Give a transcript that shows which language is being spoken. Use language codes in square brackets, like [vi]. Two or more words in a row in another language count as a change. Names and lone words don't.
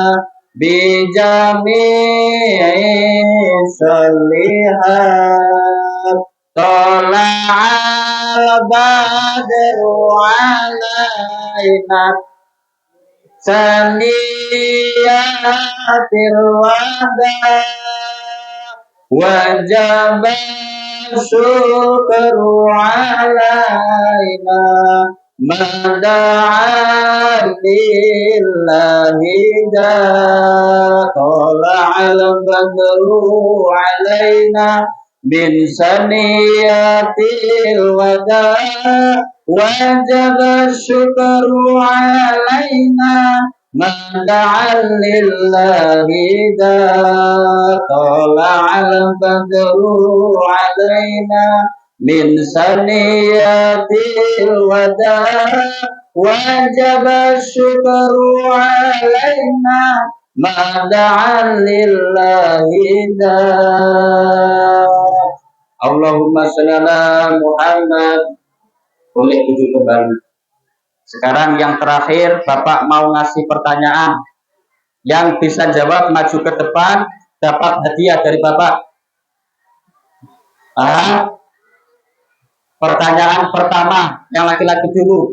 [ar] بجميع الصالحات طلع البدر علينا ثنيات الوداع وجب الشكر علينا ما دعا لله داع طلع البدر علينا من ثنيات الوداع وجب الشكر علينا ما دعا لله داع طلع البدر علينا من ثنيات الوداع وجب الشكر علينا ما دعا لله داع اللهم صل على محمد [id] boleh duduk kembali. Sekarang yang terakhir Bapak mau ngasih pertanyaan yang bisa jawab maju ke depan dapat hadiah dari Bapak. Pertanyaan pertama yang laki-laki dulu.